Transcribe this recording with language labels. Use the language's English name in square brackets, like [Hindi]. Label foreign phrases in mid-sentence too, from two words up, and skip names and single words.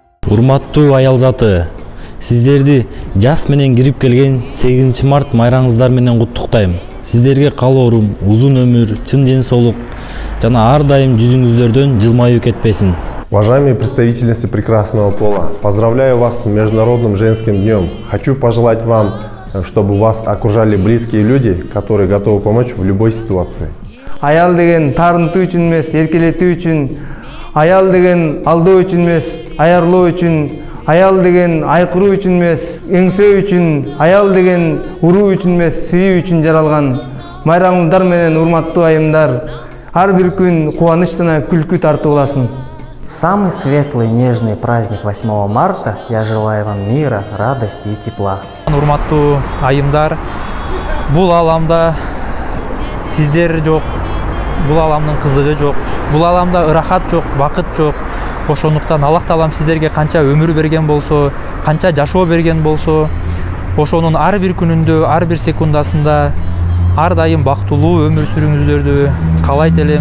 [Kyrgyz] Урматтуу аял заты, сиздерди жаз менен кирип келген 8 март майрамыңыздар менен куттуктайм. Сиздерге калоорум узун өмүр, чын ден соолук жана ар дайым жүзүңүздөрдөн жылмаюу кетпесин. [Russian] Уважаемые представительницы прекрасного пола, поздравляю вас с Международным женским днем. Хочу пожелать вам, чтобы вас окружали близкие люди, которые готовы помочь в любой ситуации. [Kyrgyz] Аял деген тарынтуу үчүн эмес, эркелетүү үчүн, аял деген алдоо үчүн эмес, аярлоо үчүн, аял деген айкыруу үчүн эмес, эңсөө үчүн, аял деген уруу үчүн эмес, сүйүү үчүн жаралган. Майрамыңдар менен урматтуу айымдар, ар бир күн кубаныч жана күлкү тартуу боласың. [Russian] Самый светлый, нежный праздник 8 марта я желаю вам мира, радости и тепла. [Kyrgyz] Урматтуу айымдар, бул аламда сиздер жок, бул аламдын кызыгы жок, бул аламда ырахат жок, бакыт жок. Ошондуктан Аллах Таалам сиздерге канча өмүр берген болсо, канча жашоо берген болсо, ошонун ар бир күнүндө, ар бир секундасында ар дайым бактылуу өмүр сүрүүңүздөрдү каалайт элем.